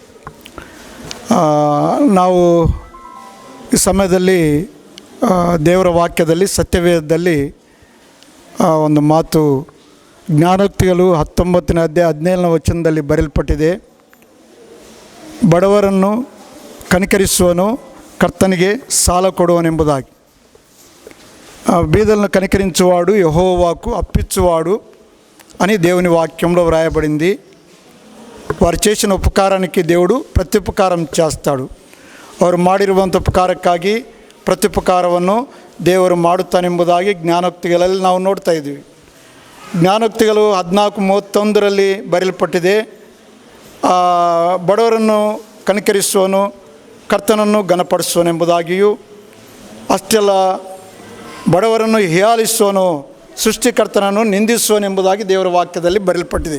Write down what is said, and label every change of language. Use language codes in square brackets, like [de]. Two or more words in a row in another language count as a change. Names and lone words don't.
[kn] ನಾವು ಈ ಸಮಯದಲ್ಲಿ ದೇವರ ವಾಕ್ಯದಲ್ಲಿ ಸತ್ಯವೇದದಲ್ಲಿ ಒಂದು ಮಾತು ಜ್ಞಾನೋಕ್ತಿಗಳು 19ನೇ ಅಧ್ಯಾಯ 17ನೇ ವಚನದಲ್ಲಿ ಬರೆಯಲ್ಪಟ್ಟಿದೆ. ಬಡವರನ್ನು ಕನಿಕರಿಸುವನು ಕರ್ತನಿಗೆ ಸಾಲ కొడువనెంబుದಾಗಿ. [te] బీదలను కనికరించువాడు యెహోవాకు అప్పిచ్చువాడు అని దేవుని వాక్యంలో వ్రాయబడింది. వారు చేసిన ఉపకారానికి దేవుడు ప్రత్యుపకారం చేస్తాడు. [kn] ಅವರು ಮಾಡಿರುವಂಥ ಉಪಕಾರಕ್ಕಾಗಿ ಪ್ರತ್ಯುಪಕಾರವನ್ನು ದೇವರು ಮಾಡುತ್ತಾನೆಂಬುದಾಗಿ ಜ್ಞಾನೋಕ್ತಿಗಳಲ್ಲಿ ನಾವು ನೋಡ್ತಾ ಇದ್ದೀವಿ. ಜ್ಞಾನೋಕ್ತಿಗಳು 14:31 ಬರೆಯಲ್ಪಟ್ಟಿದೆ. ಬಡವರನ್ನು ಕನಿಕರಿಸುವನು ಕರ್ತನನ್ನು ಘನಪಡಿಸುವನೆಂಬುದಾಗಿಯೂ, ಅಷ್ಟೆಲ್ಲ ಬಡವರನ್ನು ಹೀಯಾಳಿಸುವನು ಸೃಷ್ಟಿಕರ್ತನನ್ನು ನಿಂದಿಸುವನೆಂಬುದಾಗಿ ದೇವರ ವಾಕ್ಯದಲ್ಲಿ ಬರೆಯಲ್ಪಟ್ಟಿದೆ.